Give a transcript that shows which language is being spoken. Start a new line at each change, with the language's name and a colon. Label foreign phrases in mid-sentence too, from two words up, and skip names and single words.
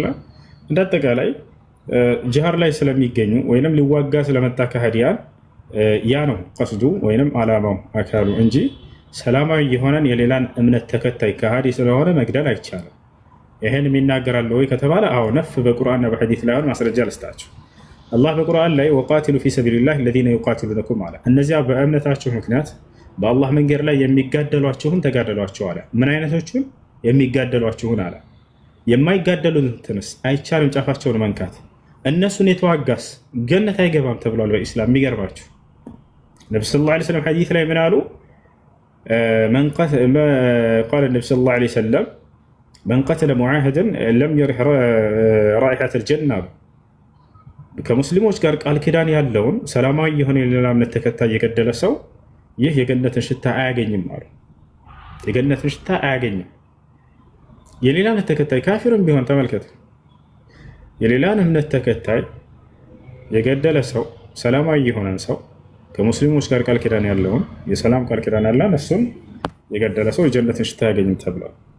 Amharic: እንዳጠቃላይ ጅሃድ ላይ ስለሚገኙ ወይንም ሊዋጋ ስለመጣ ከሃዲያን ያ ነው ቀስዱ ወይንም አላማው አካሉ እንጂ ሰላማዊ የሆነን የሌላን እምነት ተከታይ ከሃዲ ስለሆነ መግደል አይቻልም። ይሄን የሚናገራል ወይ ከተባለ አዎ ነፍ በቁርአንና በሐዲስ ላይ ማስረጃ ልስጣችሁ። አላህ በቁርአን ላይ
Arabic: وقاتلوا في سبيل الله الذين يقاتلونكم
Amharic: አለ። እነዚያ በእምነታቸው ምክንያት በአላህ መንገድ ላይ የሚጋደሏችሁን ተጋደሏቸው አለ። ምን አይነቶቹን? የሚጋደሏችሁን አለ። የማይጋደሉትንስ አይቻልም ጫፋቸውን መንካት። እነሱን የተዋጋስ ገነት አይገባም ተብሏል በኢስላም። የሚገርማችሁ ነብዩ
Arabic: صلى الله عليه وسلم
Amharic: ሐዲስ ላይ ምን አሉ?
Arabic: قال النبي صلى الله عليه وسلم من قتل معاهدا لم يرح رائحة الجنة
Amharic: ከሙስሊሞች ጋር ቃል ኪዳን ያለውን ሰላማዊ የሆነ የሌላ እምነት ተከታይ የገደለ ሰው ይህ የገነትን ሽታ አያገኝም አሉ። የገነትን ሽታ አያገኝም። የሌላ እምነት ተከታይ ካፊርም ቢሆን ተመልከት፣ የሌላን እምነት ተከታይ የገደለ ሰው ሰላማዊ የሆነን ሰው ከሙስሊሞች ጋር ቃል ኪዳን ያለውን የሰላም ቃል ኪዳን ያለን እሱን የገደለ ሰው የጀነትን ሽታ ያገኝም ተብሏል።